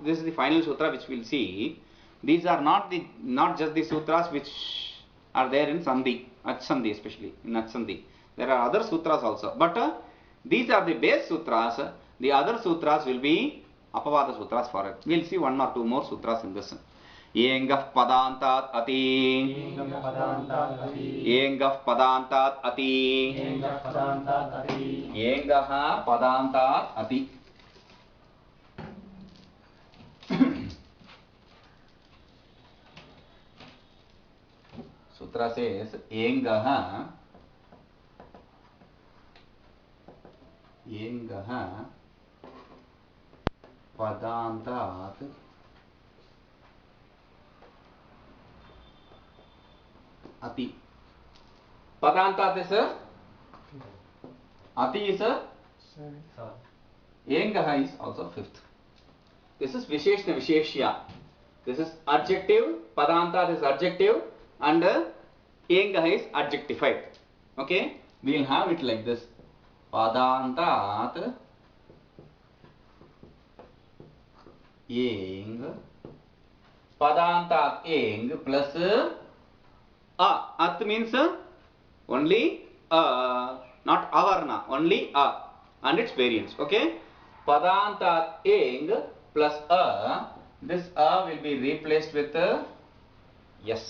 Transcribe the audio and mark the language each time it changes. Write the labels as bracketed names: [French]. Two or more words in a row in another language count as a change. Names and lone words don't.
[English] This is the final sutra which we will see. These are not just the sutras which are there in Sandhi, [Sanskrit] अच् सन्धि, [English] especially in [Sanskrit] अच् सन्धि. [English] There are other sutras also, but these are the base sutras. The other sutras will be Apavada sutras for it. We will see one or two more sutras in this. [Sanskrit] एङः पदान्तात् अति. एङः पदान्तात् अति. एङः पदान्तात् अति. [English] Sutra says [Sanskrit] एङः पदान्तात् अति. [English] Padantad is a ati is a Engah is also fifth. This is [Sanskrit] विशेषण विशेष्य. [English] This is adjective. Padantad is adjective and Engah is adjectified. Okay, we will have it like this. [Sanskrit] पदान्तात् एङ्. पदान्तात् एङ् plus a. [English] At means only not avarna, only a and its variants. [Sanskrit] Okay, पदान्तात् एङ् plus a. [English] This a will be replaced with yes.